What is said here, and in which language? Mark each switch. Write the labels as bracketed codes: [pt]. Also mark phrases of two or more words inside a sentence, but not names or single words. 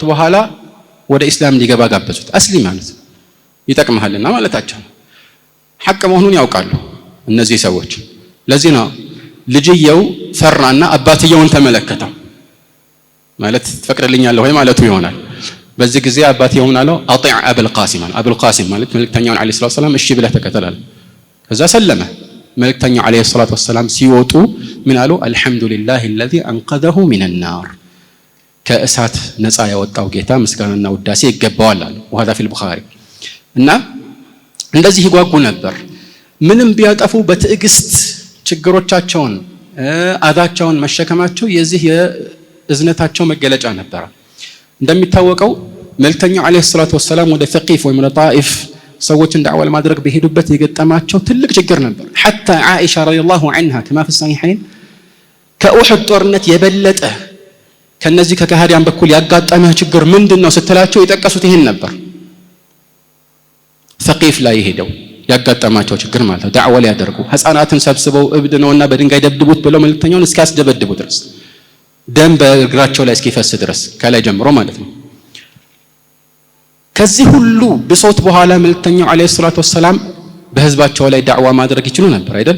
[am] በኋላ ወደ ኢስላም ሊገባ ጋበዙት። አስሊም ማለት ይጠቅምሃልና ማለታቸው ሐቅ መሆኑን ያውቃሉ እነዚህ ሰዎች። ለዚህ ነው ልጅየው ፈራና አባትየውን ተመለከተው። ማለት ትፈቅድልኛለህ ወይ ማለቱ ይሆናል። በዚህ ጊዜ አባትየውን አለው [ar] أطع أبا القاسم [am] አለ። አቡል ቃሲም ማለት መልእክተኛውን [ar] عليه الصلاة والسلام [am] እሺ ብለህ ተከተላል። ከዛ ሰለመ። መልእክተኛው [ar] عليه الصلاة والسلام [am] ሲወጡ ምን አሉ? [ar] الحمد لله الذي أنقذه من النار [am] ከእሳት ነፃ ያወጣው ጌታ ምስጋናና ውዳሴ ይገባዋል አሉ። [ar] وهذا في البخاري [am] እና እንደዚህ ይጓጉ ነበር። ምንም ቢያጠፉ በትዕግስት ችግሮቻቸውን አዛቸውን መሸከማቸው የዚህ የእዝነታቸው መገለጫ ነበር። እንደሚታወቀው መልእክተኛው [ar] عليه الصلاة والسلام [am] ወደ ሰቂፍ ወይ ጣኢፍ ሰዎችን ዳዕዋ ለማድረግ በሄዱበት የገጠማቸው ትልቅ ችግር ነበር። [ar] حتى عائشة رضي الله عنها كما في الصحيحين [am] ከኡሑድ ጦርነት የበለጠ ከነዚህ ከካህዲያን በኩል ያጋጠመው ችግር ምንድነው ስትላቸው የጠቀሱት ይሄን ነበር። ሰቂፍ ላይ ሄደው ያጋጠማቸው ችግር ማለት ነው። ዳዕዋ ሊያደርጉ ህፃናትን ሰብስበው እብድ ነውና በድንጋይ ደብድቡት ብለው መልእክተኛውን እስኪያስደበድቡ ድረስ ደም በእግራቸው ላይ እስኪፈስ ድረስ ከላይ ጀምሮ ማለት ነው። ከዚህ ሁሉ ብሶት በኋላ መልእክተኛው [ar] عليه الصلاة والسلام [am] በህዝባቸው ላይ ዳዕዋ ማድረግ ይችሉ ነበር አይደል?